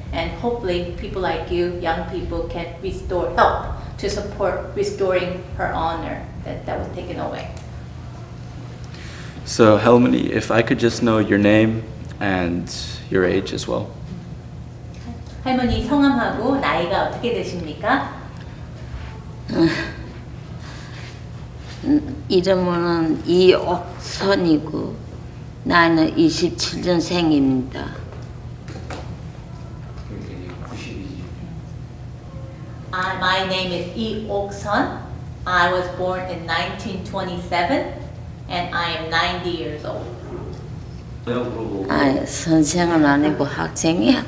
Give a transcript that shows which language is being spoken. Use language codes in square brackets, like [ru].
[en] And hopefully, people like you, young people, can help to support restoring her honor that was taken away. So Helmini, if I could just know your name and your age as well. [ko] 할머니 성함하고 나이가 어떻게 되십니까? 이름은 이옥선이고 나는 27년생입니다. [en] My name is Lee Ok-sun. I was born in 1927 and I am 90 years old. [ko] 아, 선생은 아니고 학생이야.